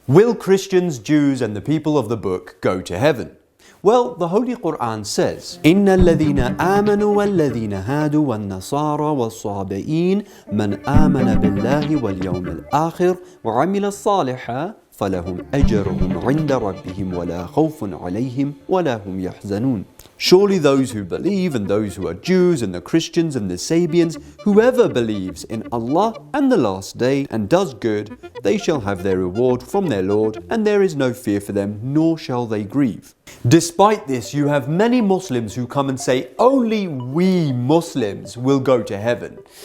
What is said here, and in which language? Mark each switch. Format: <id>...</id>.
<en>Will Christians, Jews and the people of the book go to heaven? Well, the Holy Quran says,</en> <ar>إِنَّ الَّذِينَ آمَنُوا وَالَّذِينَ هَادُوا وَالنَّصَارَى وَالصَّابِئِينَ مَنْ آمَنَ بِاللَّهِ وَالْيَوْمِ الْآخِرِ وَعَمِلَ الصَّالِحًا فَلَهُمْ أَجْرُهُمْ عِنْدَ رَبِّهِمْ وَلَا خَوْفٌ عَلَيْهِمْ وَلَا هُمْ يَحْزَنُونَ.</ar> <en>Surely those who believe and those who are Jews and the Christians and the Sabians, whoever believes in Allah and the last day and does good, they shall have their reward from their Lord, and there is no fear for them, nor shall they grieve. Despite this, you have many Muslims who come and say, only we Muslims will go to heaven.</en>